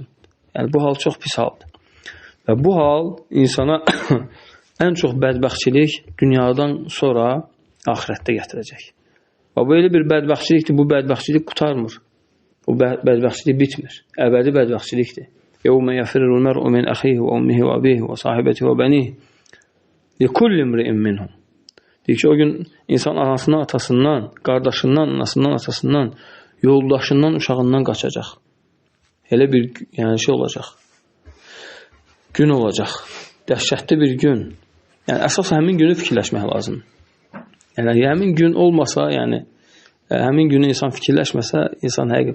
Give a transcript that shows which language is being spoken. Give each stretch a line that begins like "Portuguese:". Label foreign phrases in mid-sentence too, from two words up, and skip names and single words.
Azerbaijani: Yəni bu hal çox pis haldır. Və bu hal insana ən çox bədbəxtçilik dünyadan sonra axirətdə gətirəcək. Və bu elə bir bədbəxtçilikdir, bu bədbəxtçilik qutarmır. Bu bədbəxtçilik bitmir. Əbədi bədbəxtçilikdir.
Arabic: يَوْمَ يَفِرُّ الْمَرْءُ مِنْ أَخِيهِ وَأُمِّهِ وَأَبِيهِ وَصَاحِبَتِهِ وَبَنِيهِ لِكُلِّ امْرِئٍ مِّنْهُمْ.
Azerbaijani: Deyir ki, o gün insan anasından, atasından, qardaşından, anasından, atasından, yoldaşından, uşağından qaçacaq. Elə bir şey olacaq. Gün olacaq. Dəhşətli bir gün. Yəni, əsas həmin günü fikirləşmək lazım. Yəni, həmin gün olmasa, yəni, həmin günü insan fikirləşməsə, insan həqiqət.